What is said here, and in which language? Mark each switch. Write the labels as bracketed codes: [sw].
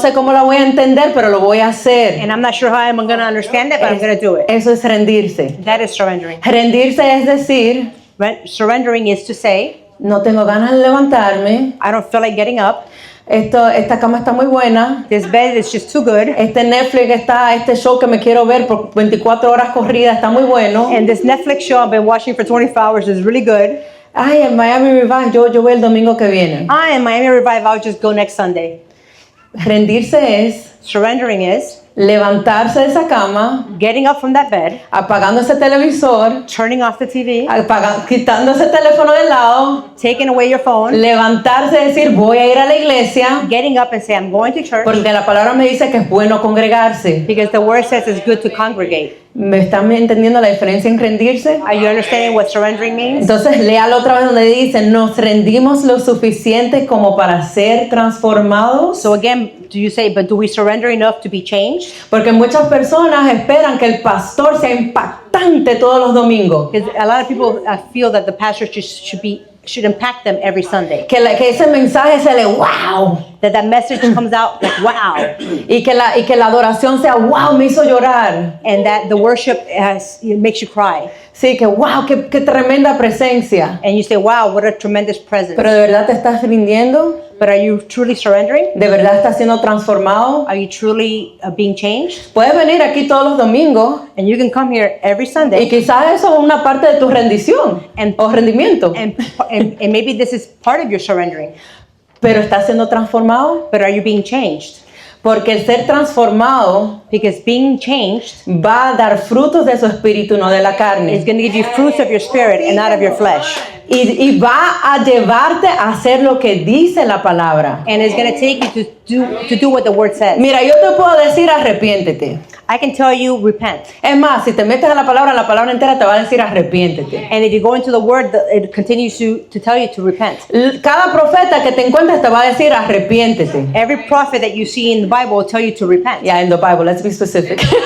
[es] sé cómo la voy a entender, pero lo voy a hacer. [en] And I'm not sure how I'm going to understand it, but I'm going to do it. [es] Eso es rendirse. [en] That is surrendering. [es] Rendirse es decir, [en] Surrendering is to say, [es] no tengo ganas de levantarme, [en] I don't feel like getting up. [es] esta cama está muy buena, [en] This bed is just too good. [es] este show que me quiero ver por 24 horas corridas está muy bueno. [en] And this Netflix show I've been watching for 24 hours is really good. [es] Ay, el Miami Revive, yo voy el domingo que viene. [en] And Miami Revive, I'll just go next Sunday. [es] Rendirse es [en] Surrendering is [es] levantarse de esa cama, [en] getting up from that bed, [es] apagando ese televisor, [en] turning off the TV, [es] quitando ese teléfono del lado, [en] taking away your phone, [es] levantarse y decir voy a ir a la iglesia, [en] getting up and say, I'm going to church, [es] porque la palabra me dice que es bueno congregarse. [en] because the word says it's good to congregate. [es] ¿Me están entendiendo la diferencia en rendirse? [en] Are you understanding what surrendering means? [es] Entonces léalo otra vez donde dice, nos rendimos lo suficiente como para ser transformados. [en] So again, do you say, but do we surrender enough to be changed? [es] Porque muchas personas esperan que el pastor sea impactante todos los domingos. [en] Because a lot of people feel that the pastor should impact them every Sunday. [es] Que ese mensaje se le wow. [en] That message comes out like, wow. [es] Y que la adoración sea wow, me hizo llorar. [en] And that the worship makes you cry. [es] Sí, que wow, qué tremenda presencia. [en] And you say, wow, what a tremendous presence. [es] Pero de verdad te estás rindiendo. [en] But are you truly surrendering? [es] ¿De verdad estás siendo transformado? [en] Are you truly being changed? [es] Puedes venir aquí todos los domingos [en] And you can come here every [es] y [en] Sunday. [es] quizás eso es una parte de tu rendición o rendimiento. [en] And maybe this is part of your surrendering. [es] Pero estás siendo transformado [en] But are you being changed? [es] porque el ser transformado [en] Because being changed [es] va a dar frutos de su espíritu, no de la [en] is [es] carne. [en] going to give you fruits of your spirit and not of your flesh. [es] Y va a llevarte a hacer lo que dice la palabra. [en] And it's going to take you to do what the word says. [es] Mira, yo te puedo decir arrepiéntete. [en] I can tell you, repent. [es] Es más, si te metes a la palabra entera te va a decir arrepiéntete. [en] And if you go into the word, it continues to tell you to repent. [es] Cada profeta que te encuentres te va a decir arrepiéntete. [en] Every prophet that you see in the Bible will tell you to repent. Yeah, in the Bible, let's be specific.